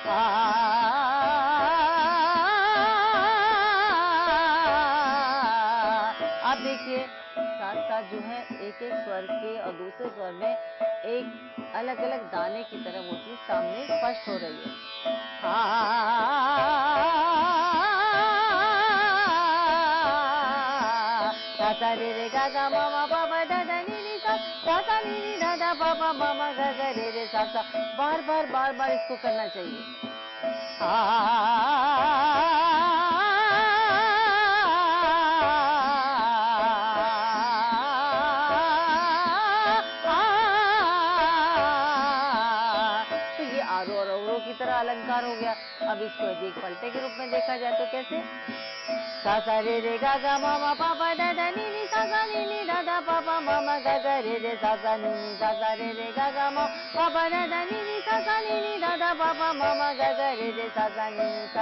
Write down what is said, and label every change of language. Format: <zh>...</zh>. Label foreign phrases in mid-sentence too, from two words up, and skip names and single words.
<hi>आप देखिए साथ साथ जो है एक एक स्वर के और दूसरे स्वर में एक अलग अलग दाने की तरह वो चीज सामने स्पष्ट हो रही है। सा रे गा गा मा मा पा पा धा धा नी नी सा नी नी धा धा पा पा मा मा गा गा रे सा। बार बार इसको करना चाहिए। तो ये आरोह और अवरोह की तरह अलंकार हो गया। अब इसको यदि एक पलटे के रूप में देखा जाए तो कैसे, सा सा रे गा गा मा मा पा पा धा धा नी नी सा नी नी धा धा पा पा मा मा गा गा रे सा नी नी सा रे गा गा मा पा पा धा धा नी नी सा नी नी धा धा पा पा मा मा गा गा रे सा नी नी सा।</hi>